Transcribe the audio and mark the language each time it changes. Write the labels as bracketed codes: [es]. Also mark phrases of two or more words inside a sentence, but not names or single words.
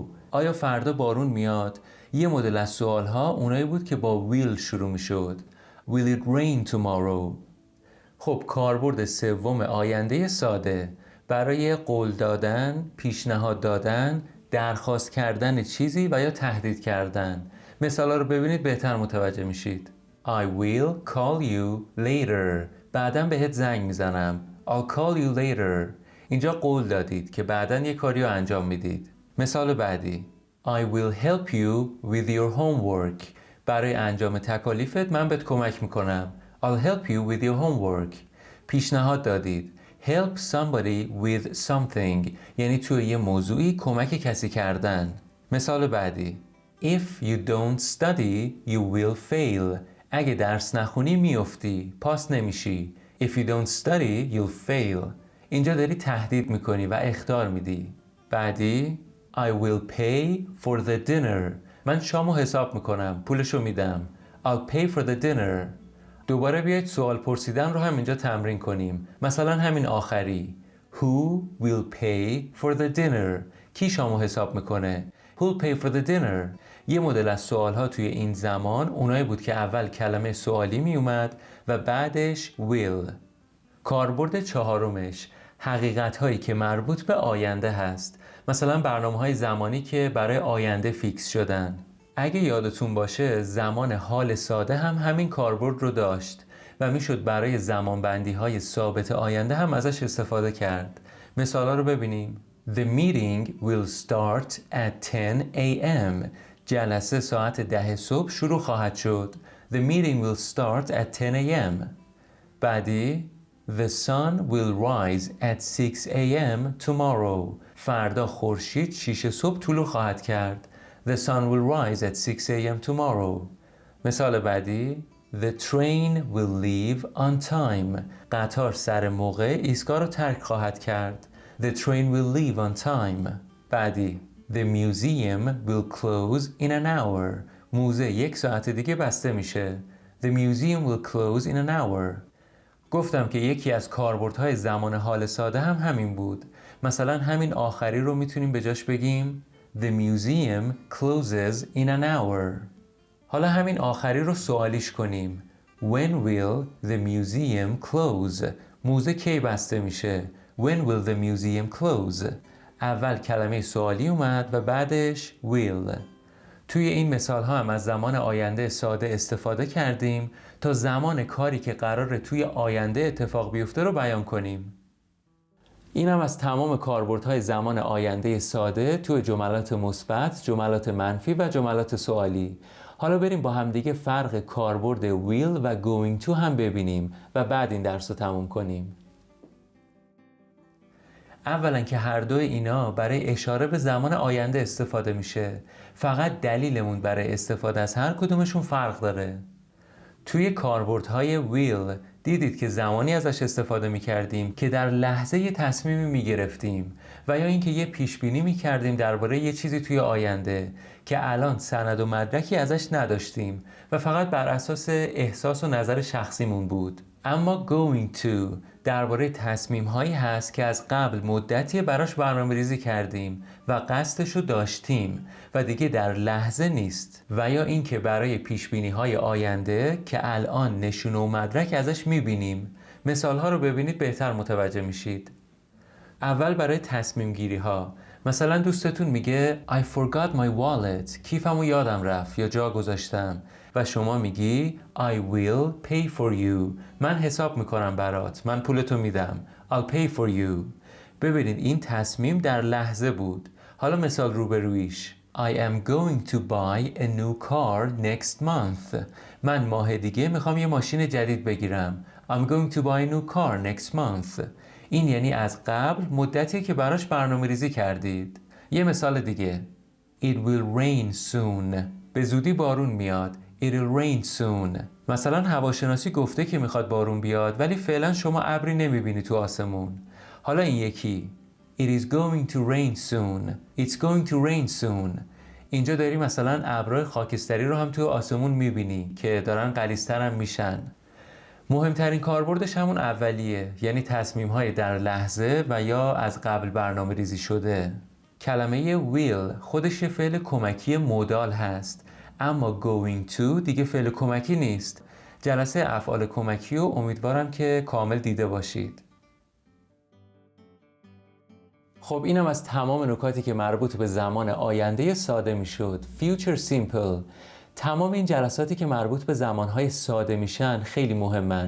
[fa] آیا فردا بارون میاد؟ یه مدل از سوال ها اونایی بود که با will شروع میشد. [en] Will it rain tomorrow؟ [fa] خب کاربرد سوم آینده ساده برای قول دادن، پیشنهاد دادن، درخواست کردن چیزی و یا تهدید کردن. مثالا رو ببینید بهتر متوجه میشید. [en] I will call you later. [fa] بعداً بهت زنگ میزنم. [en] I'll call you later. [fa] اینجا قول دادید که بعداً یه کاری رو انجام میدید. مثال بعدی [en] I will help you with your homework. [fa] برای انجام تکالیفت من بهت کمک میکنم. [en] I'll help you with your homework. [fa] پیشنهاد دادید [en] help somebody with something [fa] یعنی توی یه موضوعی کمک کسی کردن. مثال بعدی [en] If you don't study you will fail. [fa] اگه درس نخونی میافتی، پاس نمیشی. [en] If you don't study you'll fail. [fa] اینجا داری تهدید میکنی و اخطار میدی. [en] بعدی I will pay for the dinner. [fa] من شامو حساب میکنم، پولشو میدم. [en] I'll pay for the dinner. [fa] دوباره بیاید سوال پرسیدن رو هم اینجا تمرین کنیم. مثلا همین آخری [en] Who will pay for the dinner؟ [fa] کی شامو حساب میکنه؟ [en] Who'll pay for the dinner؟ [fa] یه مدل از سوالها توی این زمان اونایی بود که اول کلمه سوالی می اومد و بعدش will. کاربرد چهارمش حقیقت هایی که مربوط به آینده هست. مثلا برنامه های زمانی که برای آینده فیکس شدن. اگه یادتون باشه زمان حال ساده هم همین کاربرد رو داشت و میشد برای زمانبندی های ثابت آینده هم ازش استفاده کرد. مثالا رو ببینیم. [en] The meeting will start at 10 a.m. [fa] جلسه ساعت 10 صبح شروع خواهد شد. [en] The meeting will start at 10 a.m. بعدی The sun will rise at 6 a.m. tomorrow. [fa] فردا خورشید 6 صبح طلوع خواهد کرد. [en] The sun will rise at 6 a.m. tomorrow. [fa] مثال بعدی [en] The train will leave on time. [fa] قطار سر موقع ایستگاه رو ترک خواهد کرد. [en] The train will leave on time. بعدی The museum will close in an hour. [fa] موزه 1 ساعت دیگه بسته میشه. [en] The museum will close in an hour. [fa] گفتم که یکی از کاربردهای زمان حال ساده هم همین بود. مثلا همین آخری رو میتونیم به جاش بگیم [en] The museum closes in an hour. [fa] حالا همین آخری رو سوالیش کنیم. [en] When will the museum close؟ [fa] موزه کی بسته میشه؟ [en] When will the museum close؟ [fa] اول کلمه سوالی اومد و بعدش will. توی این مثال ها هم از زمان آینده ساده استفاده کردیم تا زمان کاری که قراره توی آینده اتفاق بیفته رو بیان کنیم. این هم از تمام کاربردهای زمان آینده ساده توی جملات مثبت، جملات منفی و جملات سوالی. حالا بریم با همدیگه فرق کاربرد will و [en] going to [fa] هم ببینیم و بعد این درس رو تموم کنیم. اولا که هر دوی اینا برای اشاره به زمان آینده استفاده میشه. فقط دلیلمون برای استفاده از هر کدومشون فرق داره. توی کاربردهای will دیدید که زمانی ازش استفاده میکردیم که در لحظه یه تصمیمی میگرفتیم و یا اینکه یه پیشبینی میکردیم درباره یه چیزی توی آینده که الان سند و مدرکی ازش نداشتیم و فقط بر اساس احساس و نظر شخصیمون بود. اما [en] going to [fa] درباره تصمیم هایی هست که از قبل مدتی براش برنامه ریزی کردیم و قصدشو داشتیم و دیگه در لحظه نیست. و یا اینکه برای پیش بینی های آینده که الان نشونه و مدرک ازش میبینیم. مثال ها رو ببینید بهتر متوجه میشید. اول برای تصمیم گیری ها. مثلا دوستتون میگه [en] I forgot my wallet. [fa] کیفمو یادم رفت یا جا گذاشتم. و شما میگی [en] I will pay for you. [fa] من حساب میکنم برات. من پولتو میدم. [en] I'll pay for you. [fa] ببینید این تصمیم در لحظه بود. حالا مثال روبرویش. [en] I am going to buy a new car next month. [fa] من ماه دیگه میخوام یه ماشین جدید بگیرم. [en] I'm going to buy a new car next month. [fa] این یعنی از قبل مدتی که براش برنامه ریزی کردید. یه مثال دیگه. [en] It will rain soon. [fa] به زودی بارون میاد. [en] It will rain soon. [fa] مثلا هواشناسی گفته که میخواد بارون بیاد ولی فعلا شما ابری نمیبینی تو آسمون. حالا این یکی. [en] It is going to rain soon. It's going to rain soon. [fa] اینجا داری مثلا ابرهای خاکستری رو هم تو آسمون میبینی که دارن غلیظتر هم میشن. مهمترین کاربردش همون اولیه، یعنی تصمیم‌های در لحظه و یا از قبل برنامه ریزی شده. کلمه will خودش یه فعل کمکی مودال هست، اما [en] going to [fa] دیگه فعل کمکی نیست. جلسه افعال کمکی رو امیدوارم که کامل دیده باشید. خب اینم از تمام نکاتی که مربوط به زمان آینده ساده میشد. [en] Future Simple. [fa] تمام این جلساتی که مربوط به زمانهای ساده میشن خیلی مهمن.